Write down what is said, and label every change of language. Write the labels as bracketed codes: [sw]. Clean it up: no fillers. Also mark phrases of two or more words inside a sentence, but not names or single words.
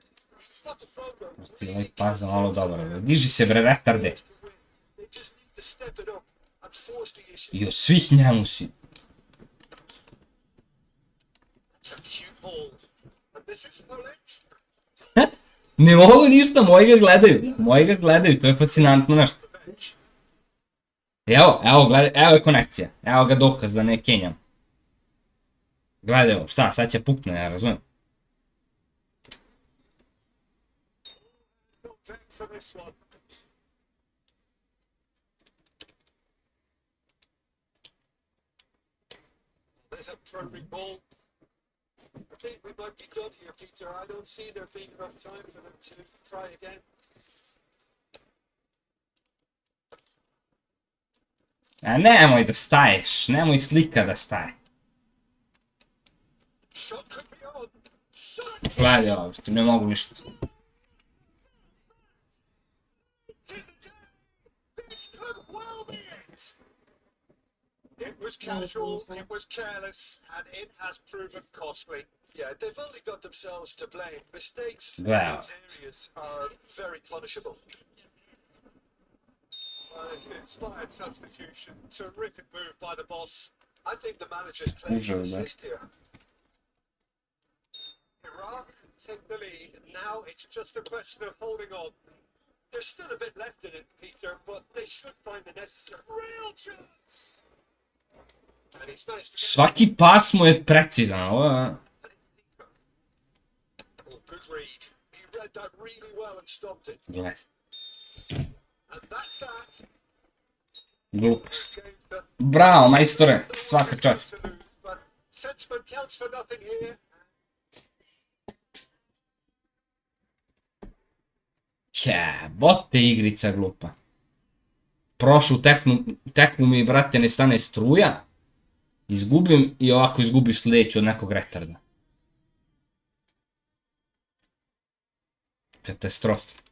[en] It's not a problem. [bs] Ti ovaj pas malo dobro. Diži se, bre, retarde. [en] They just need to step it up and force the issue. [bs] I od svih njemu si. [en] It's a cute ball. And this is Poland. [bs] Ne mogu ništa, moji ga gledaju. Moji ga gledaju, to je fascinantno nešto. Evo, gledaj, evo je konekcija. Evo ga dokaz da ne kenjam. Gledaj ovo, šta, sad će pukne, ja razumijem. [en] There's a probing ball. I think we might be done here, Peter. I don't see there being enough time for them to try again. [bs] A nemoj da staješ, nemoj slika da staje. [en] Shot could be on. Shot. [bs] Gledaj ovo, što ne mogu ništa. [en] This could well be it. It was casual, it was careless, and it has proven costly. Yeah, they've only got themselves to blame. Mistakes in those areas are very punishable. Inspired substitution, terrific move by the boss. I think the manager's playing to assist here. Iraq take the lead. Now it's just a question of holding on. There's still a bit left in it, Peter, but they should find the necessary real chance. And he's managed to get [bs] Svaki pas mu je precizan, ovo je... [en] Oh, good read. He read that really well and stopped it. [bs] Gledaj. [en] And that's that. [bs] Glupost. Bravo, majstore, svaka čast. [en] But sentiment counts for nothing here. [bs] Jebote igrica glupa. Prošlu tekmu mi, brate, ne stane struja. Izgubim i ovako izgubiš sljedeću od nekog retarda. Katastrofa.